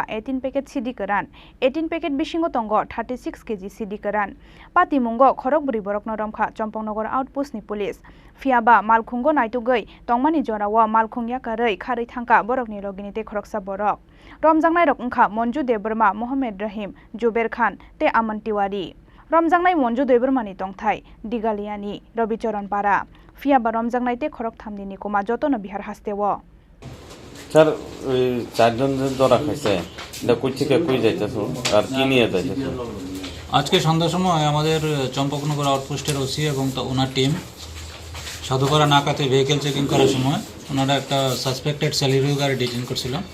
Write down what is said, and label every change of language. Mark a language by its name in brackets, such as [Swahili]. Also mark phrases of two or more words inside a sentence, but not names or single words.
[Kok Borok] 18 packet Siddi Kwran 18 packet bisingo tongo 36kg Siddi Kwran pati mungo khorok buri borokno romkha chompongnogar outpost ni police fiaba Malkhungo naitogui tongmani jorawa Malkhungya karei kharei thangka borokni loginite khoroksa borok romjangnai rok ungkha Monju Deburma Mohammad Rahim Juber Khan te Aman Tiwari Romjangnai Monju Deburmani tongthai Digaliani Robicharan Para Fiaba Romjangnai te khorok thamni ni koma jotono bihar hastewo [Bangla] Sir, চারজন ধরা খাইছে এটা কই থেকে কই যাইতাছো আর কি নিয়ে যাইতাছো আজকে সন্ধ্যার সময় আমাদের চম্পকনগর আউটপোস্টের ওসি এবং ওনার টিম সাধুপাড়া নাকাতে [English] vehicle checking [Bangla] করার সময় ওনারা একটা [English] suspected salary [Bangla] গাড়ি ডিটেইন করছিল